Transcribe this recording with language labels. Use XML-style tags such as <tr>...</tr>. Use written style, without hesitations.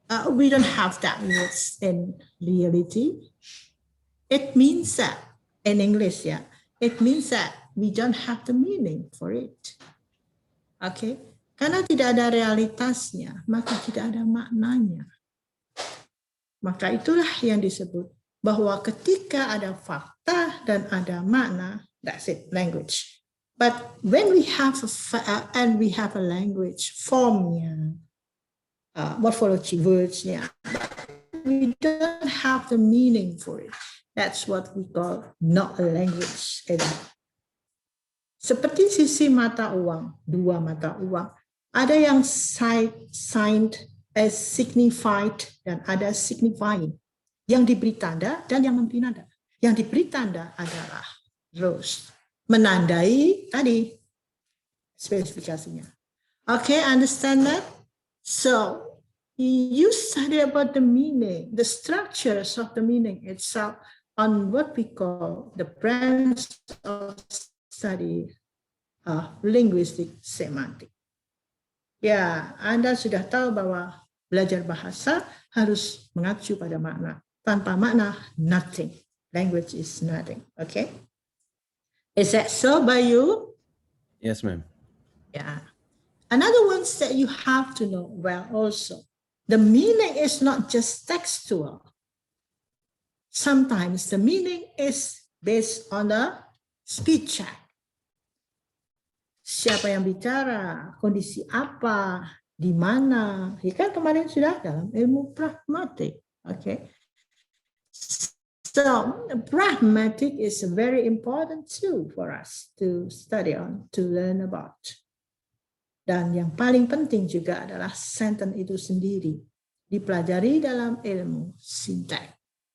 <en>We don't have that words in reality. It means that in English, yeah, it means that we don't have the meaning for it.</en> <id>Okay, karena tidak ada realitasnya, maka tidak ada maknanya. Maka itulah yang disebut bahwa ketika ada fakta dan ada makna,</id> <en>that's it, language. But when we have a language formnya, morphology words-nya, we don't have the meaning for it. That's what we call not a language.</en> <id>Seperti sisi mata uang, dua mata uang. Ada yang</id> <en>signed as signified</en> <id>dan ada signifying. Yang diberi tanda dan yang memberi nada. Yang diberi tanda adalah rose. Menandai tadi spesifikasinya.</id> <en>Okay, understand that? So, you study about the meaning, the structures of the meaning itself on what we call the branch of study linguistic semantic.</en> <id>Ya, Anda sudah tahu bahwa belajar bahasa harus mengacu pada makna. Tanpa makna,</id> <en>nothing. Language is nothing. Okay? Is that so by you? Yes, ma'am. Yeah. Another one that you have to know well also. The meaning is not just textual. Sometimes the meaning is based on the speech check.</en> <id>Siapa yang bicara, kondisi apa, di mana. Ya kan kemarin sudah dalam ilmu pragmatik. Okay.</id> <en>So pragmatic is very important too for us to study on, to learn about.</en> <id>Dan yang paling penting juga adalah sentence itu sendiri dipelajari dalam ilmu sintak.</id>